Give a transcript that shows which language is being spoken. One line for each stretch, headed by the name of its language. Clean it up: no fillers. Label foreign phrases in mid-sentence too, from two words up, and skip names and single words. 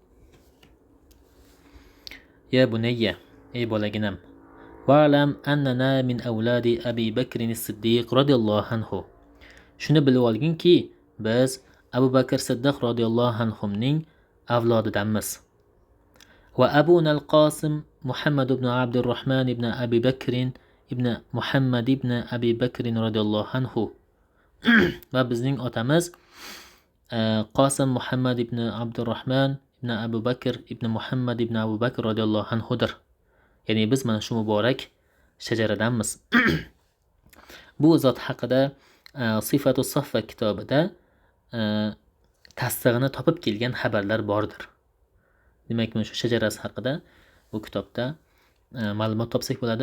Arabic: يا بنيّ,
Uzbek: ey bolaginam,
Arabic: واعلم أننا من أولاد أبي بكر الصديق رضي الله عنه.
Uzbek: Shuni bilib olginki, biz Abu Bakr Siddiq radhiyallohu anhuning avlodidanmiz.
Arabic: وأبونا القاسم محمد بن عبد الرحمن بن أبي بكر بن محمد بن أبي بكر رضي الله عنه.
Uzbek: Va bizning otamiz Qasim Muhammad ibn Abdurrahman ibn Abu Bakr ibn Muhammad ibn Abu Bakr radhiyallohu anhudir. Ya'ni biz mana shu muborak shajaradanmiz. Bu zot haqida Sifatu Saffa kitobida tasdig'ini topib kelgan xabarlar bordir. Demak, mana shu shajarasi haqida bu kitobda ma'lumot topsak bo'ladi.